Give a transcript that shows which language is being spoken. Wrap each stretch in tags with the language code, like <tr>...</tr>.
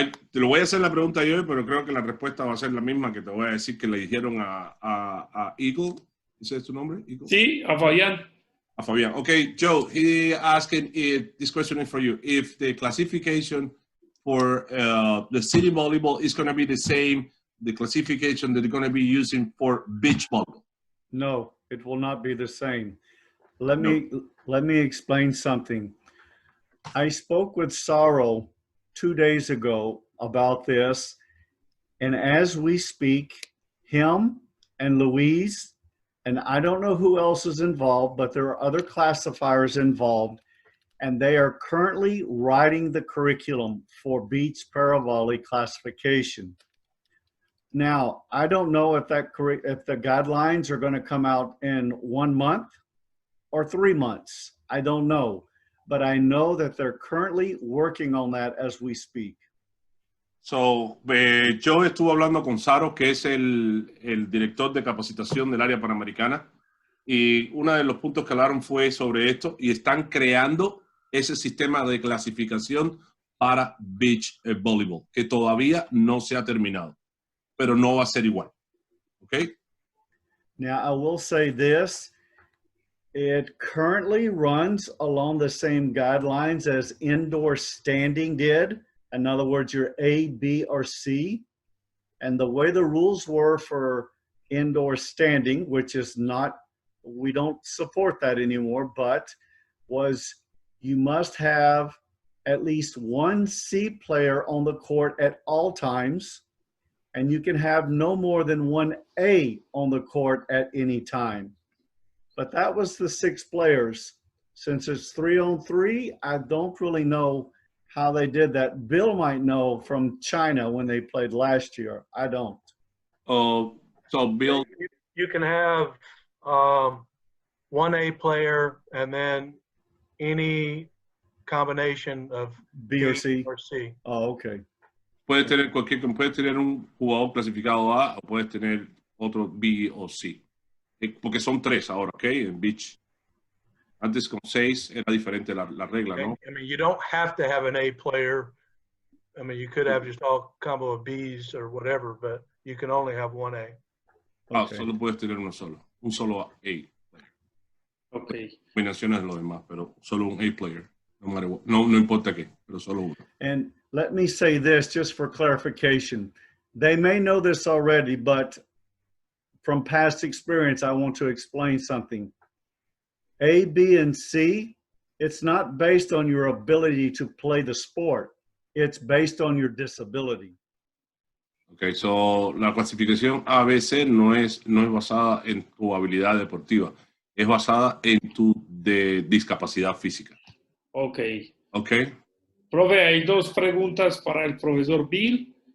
<es>Te lo voy a hacer la pregunta yo, pero creo que la respuesta va a ser la misma que te voy a decir que le dijeron a Eagle. ¿Ese es tu nombre? Eagle? Sí, a Fabián. A Fabián.</es> <en>Okay, Joe, he asking this question is for you. If the classification for the city volleyball is going to be the same, the classification that they're going to be using for beach volleyball? No, it will not be the same. Let me explain something. I spoke with Saro 2 days ago about this, and as we speak, him and Louise, and I don't know who else is involved, but there are other classifiers involved, and they are currently writing the curriculum for beach paravolley classification. Now, I don't know if the guidelines are going to come out in 1 month or 3 months. I don't know, but I know that they're currently working on that as we speak.</en> <es>So, yo estuve hablando con Saro, que es el director de capacitación del área panamericana, y uno de los puntos que hablaron fue sobre esto, y están creando ese sistema de clasificación para beach volleyball, que todavía no se ha terminado, pero no va a ser igual.</es> <en>Okay? Now, I will say this. It currently runs along the same guidelines as indoor standing did. In other words, your A, B, or C. And the way the rules were for indoor standing, which is not, we don't support that anymore, but was you must have at least one C player on the court at all times, and you can have no more than one A on the court at any time. But that was the 6 players. Since it's 3-on-3, I don't really know how they did that. Bill might know from China when they played last year. I don't. So Bill, you can have one A player and then any combination of B or C. Oh, okay.</en> <es>Puedes tener un jugador clasificado A o puedes tener otro B o C. Porque son 3 ahora, ¿ok? En beach. Antes con 6 era diferente la regla, ¿no?</es> <en>I mean, you don't have to have an A player. I mean, you could have just all combo of Bs or whatever, but you can only have one A. Okay.</en> <es>Solo puedes tener un solo A. Ok. Combinaciones de lo demás, pero solo un A player. No importa qué, pero solo uno.</es> <en>And let me say this just for clarification. They may know this already, but from past experience, I want to explain something. A, B, and C, it's not based on your ability to play the sport. it's based on your disability.</en> <es>Okay, so la clasificación ABC no es basada en tu habilidad deportiva, es basada en tu discapacidad física. Ok. Ok. Profe, hay dos preguntas para el profesor Bill.</es>